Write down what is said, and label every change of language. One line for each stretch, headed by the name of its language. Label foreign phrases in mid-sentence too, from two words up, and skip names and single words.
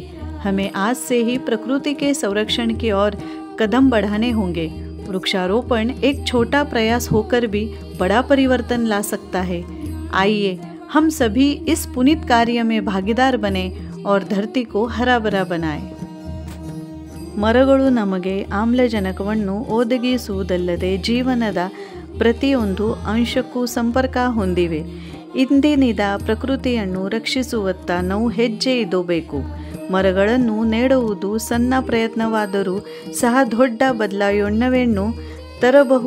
Hindi: हमें आज से ही प्रकृति के संरक्षण की ओर कदम बढ़ाने होंगे। वृक्षारोपण एक छोटा प्रयास होकर भी बड़ा परिवर्तन ला सकता है। आइए हम सभी इस पुनीत कार्य में भागीदार बने और धरती को हरा भरा बनाए।
Kannada: ಮರಗಳು ನಮಗೆ ಆಮ್ಲಜನಕವನ್ನು ಒದಗಿಸುವುದಲ್ಲದೆ ಜೀವನದ ಪ್ರತಿಯೊಂದು ಅಂಶಕ್ಕೂ ಸಂಪರ್ಕ ಹೊಂದಿವೆ. ಇಂದಿನಿಂದ ಪ್ರಕೃತಿಯನ್ನು ರಕ್ಷಿಸುವತ್ತ ನಾವು ಹೆಜ್ಜೆ ಇಡಬೇಕು. ಮರಗಳನ್ನು ನೆಡುವುದು ಸಣ್ಣ ಪ್ರಯತ್ನವಾದರೂ ಸಹ ದೊಡ್ಡ ಬದಲಾವಣೆಯನ್ನು ತರಬಹುದು.